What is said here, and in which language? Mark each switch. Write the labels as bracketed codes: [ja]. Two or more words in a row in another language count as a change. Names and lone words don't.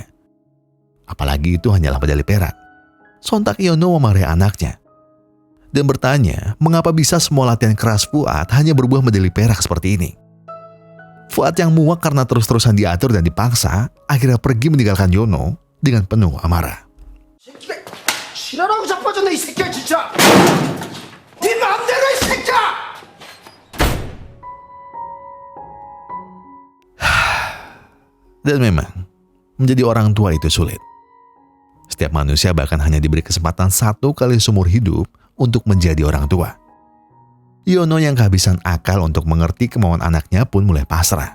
[id] Apalagi itu hanyalah medali perak. Sontak Yono memarahi anaknya dan bertanya mengapa bisa semua latihan keras Fuad hanya berbuah medali perak seperti ini. Fuad yang muak karena terus-terusan diatur dan dipaksa, akhirnya pergi meninggalkan Yono dengan penuh amarah. [ko] 지랄하고 자빠졌네 이 새끼야 진짜. 네 맘대로 이 새끼야. [id] Dan memang, menjadi orang tua itu sulit. Setiap manusia bahkan hanya diberi kesempatan 1 kali seumur hidup untuk menjadi orang tua. Yono yang kehabisan akal untuk mengerti kemauan anaknya pun mulai pasrah.